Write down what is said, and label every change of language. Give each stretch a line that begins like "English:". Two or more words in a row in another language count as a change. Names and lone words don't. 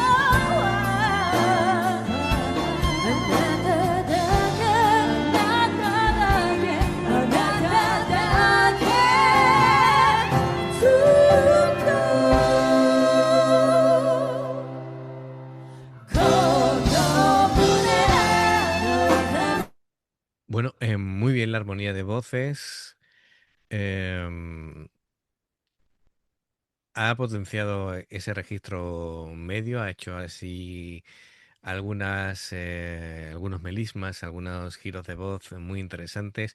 Japanese: あなただけあなただけあなただけずっとこの胸の痛み
Spanish: Bueno, muy bien la armonía de voces. em, ha potenciado ese registro medio, ha hecho así algunos melismas, algunos giros de voz muy interesantes.